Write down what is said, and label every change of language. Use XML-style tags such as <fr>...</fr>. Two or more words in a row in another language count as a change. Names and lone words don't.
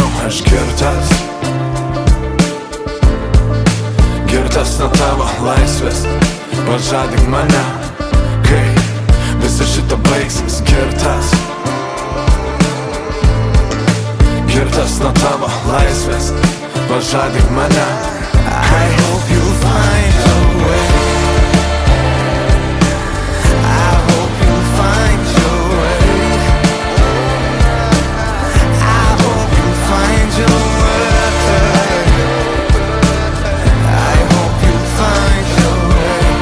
<lt>Aš girtas nuo tavo laisvės. Pažadink mane, kai visa šita baigsis. Girtas nuo tavo laisvės. Pažadink mane,</lt> <en>I hope you'll find your way. I hope you'll find your way. I hope you'll find your way. I hope you'll find your way.</en>